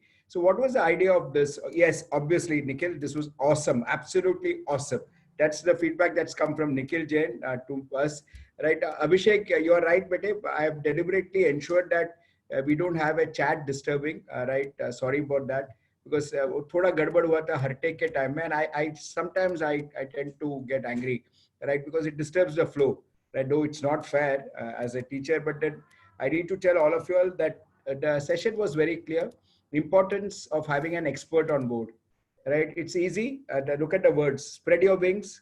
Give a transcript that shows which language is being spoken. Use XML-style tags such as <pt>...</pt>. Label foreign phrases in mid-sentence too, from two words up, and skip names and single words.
<en>So what was the idea of this? Yes, obviously, Nikhil, this was awesome. Absolutely awesome. That's the feedback that's come from Nikhil Jain to us. Right, Abhishek, you're right, Bete. I have deliberately ensured that we don't have a chat disturbing. Right, sorry about that, because</en> <hi>थोड़ा गड़बड़ हुआ था Hartake के टाइम में,</hi> <en>and I sometimes I tend to get angry, right, because it disturbs the flow. Right, though it's not fair as a teacher, but then I need to tell all of you all that the session was very clear. Importance of having an expert on board. Right, it's easy. Look at the words. Spread your wings.</en>